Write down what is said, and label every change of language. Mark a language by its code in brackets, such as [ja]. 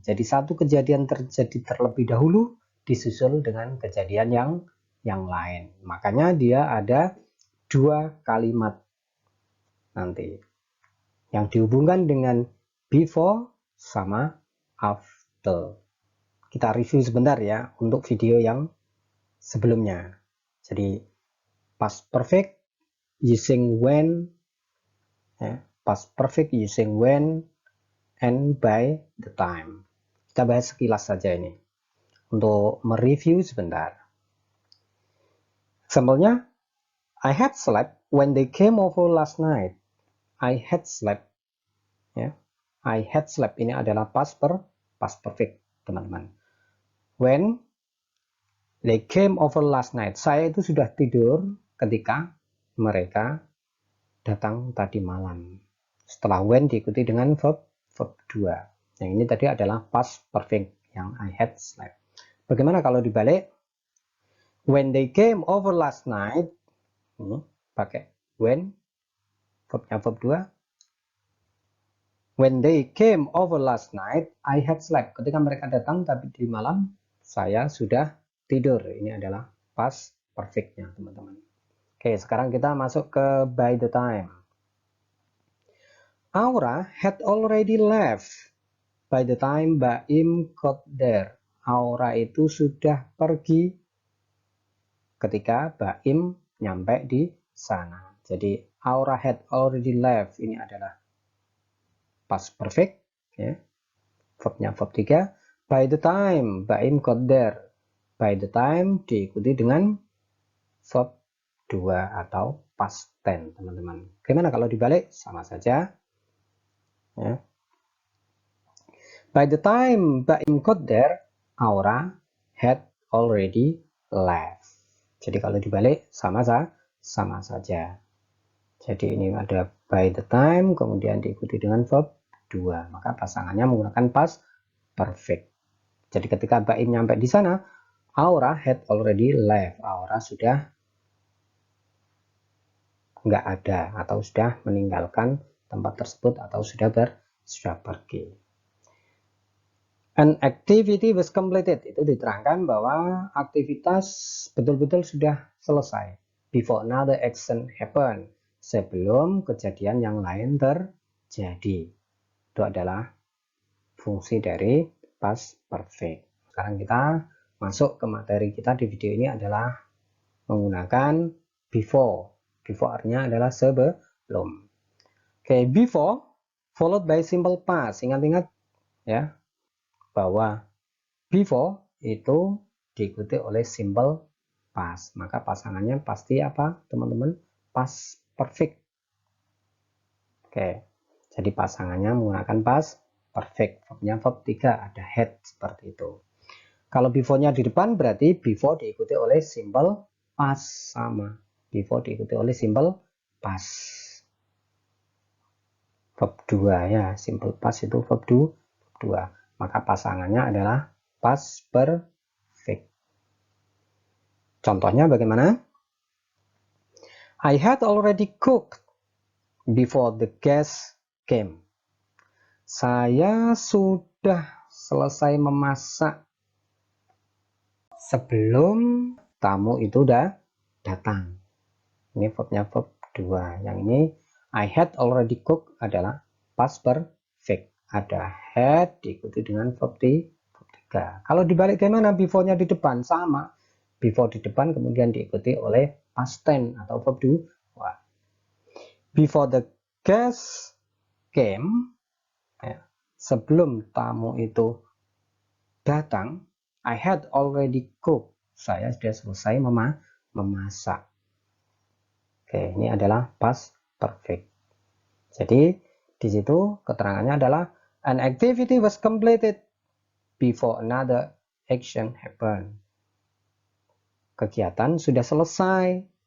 [id] Jadi satu kejadian terjadi terlebih dahulu disusul dengan kejadian yang lain. Makanya dia ada dua kalimat nanti yang dihubungkan dengan before sama after. Kita review sebentar ya untuk video yang sebelumnya. [en] Jadi past perfect using when, ya, past perfect using when and by the time. [id] Kita bahas sekilas saja ini untuk mereview sebentar. [en] Sampelnya, I had slept when they came over last night. I had slept, ya. I had slept [id] ini adalah [en] past perfect, teman-teman. When they came over last night, [id] saya itu sudah tidur ketika mereka datang tadi malam. Setelah when diikuti dengan verb 2. Yang ini tadi adalah past perfect yang I had slept. Bagaimana kalau dibalik? [en] When they came over last night, [id] ini pakai when, verbnya verb 2. [en] When they came over last night, I had slept. [id] Ketika mereka datang tapi di malam, saya sudah tidur. Ini adalah past perfect-nya, teman-teman. Oke, sekarang kita masuk ke by the time. [en] Aura had already left by the time Baim got there. [id] Aura itu sudah pergi ketika Baim nyampe di sana. [en] Jadi Aura had already left [id] ini adalah [en] past perfect, ya. [id] Verbnya verb 3. [en] By the time Baim got there. [id] By the time diikuti dengan verb 2 atau past tense, teman-teman. Gimana kalau dibalik? Sama saja. Ya. [en] By the time Baim got there, Aura had already left. [id] Jadi kalau dibalik sama saja. Jadi ini ada by the time kemudian diikuti dengan verb 2. Maka pasangannya menggunakan past perfect. Jadi ketika Baim nyampe di sana, [en] Aura had already left. [id] Aura sudah nggak ada atau sudah meninggalkan tempat tersebut atau sudah pergi. [en] An activity was completed, [id] itu diterangkan bahwa aktivitas betul-betul sudah selesai. [en] Before another action happen, [id] sebelum kejadian yang lain terjadi. Itu adalah fungsi dari past perfect. Sekarang kita masuk ke materi kita di video ini adalah menggunakan before. Before artinya adalah sebelum. [en] Oke, before followed by simple past. [id] Ingat-ingat ya, bahwa before itu diikuti oleh simple past. Maka pasangannya pasti apa, teman-teman? Past perfect. Oke, jadi pasangannya menggunakan past perfect. Verbnya verb 3, ada had seperti itu. Kalau before-nya di depan berarti before diikuti oleh simple past, sama. Before diikuti oleh simple past. Verb 2 ya, simple past itu verb 2. Maka pasangannya adalah past perfect. Contohnya bagaimana? [en] I had already cooked before the guests came. [id] Saya sudah selesai memasak sebelum tamu itu udah datang. Ini verbnya verb 2. Yang ini [en] I had already cooked [id] adalah past perfect. Ada had diikuti dengan verb 3. Kalau dibalik gimana? Before-nya di depan sama. Before di depan kemudian diikuti oleh past tense atau verb 2. [en] Before the guest came, ya, [id] sebelum tamu itu datang, [en] I had already cooked. [id] Saya sudah selesai memasak. Oke, ini adalah past perfect. Jadi di situ keterangannya adalah [en] an activity was completed before another action happened. [id] Kegiatan sudah selesai.